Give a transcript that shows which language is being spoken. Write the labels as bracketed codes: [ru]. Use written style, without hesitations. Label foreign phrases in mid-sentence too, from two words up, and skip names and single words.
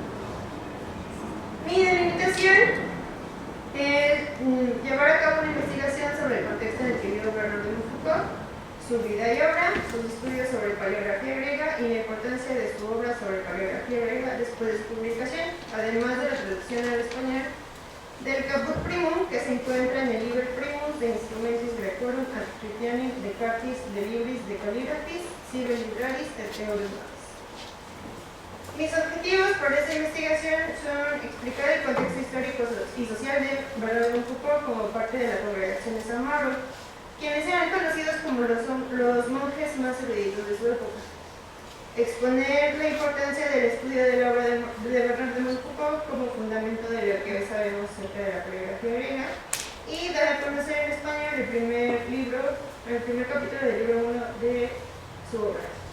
[es] Mi delimitación es llevar a cabo una investigación sobre el contexto en el que vivió Bernard de Montfoucault, su vida y obra, sus estudios sobre paleografía griega y la importancia de su obra sobre paleografía griega después de su publicación, además de la traducción al español del Caput Primum, que se encuentra en el Liber Primus de Instrumentis Graecorum Adscriptionis de Cartis de Libris de Calligraphies, Sive Libraris et Theorum. Mis objetivos para esta investigación son explicar el contexto histórico y social de Bernard de Montfoucault como parte de la congregación de San Mauro, quienes eran conocidos como los monjes más eruditos de su época. Exponer la importancia del estudio de la obra de Bernard de Montfoucault como fundamento de lo que hoy sabemos acerca de la paleografía griega, y dar a conocer en español el primer capítulo del libro 1 de su obra.